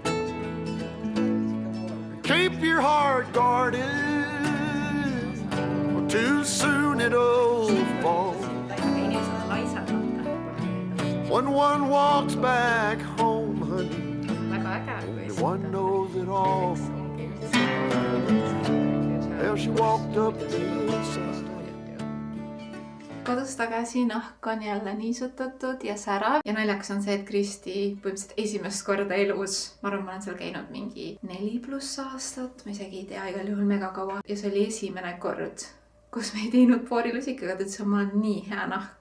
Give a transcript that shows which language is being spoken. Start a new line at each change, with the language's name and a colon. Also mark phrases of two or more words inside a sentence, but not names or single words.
English: Keep your heart guarded, too soon it'll fall. When one walks back home, honey, only one knows it all. Well, she walked up the hillside.
Estonian: Kodus tagasi nahk on jälle niisutatud ja särav. Ja naljakas on see, et Kristi põhimõtteliselt esimest korda elus, ma arvan, ma olen seal käinud mingi 4+ aastat, ma isegi ei tea, igal juhul mega kaua. Ja see oli esimene kord, kus me ei teinud poorilusikaga, et see on nii hea nahk.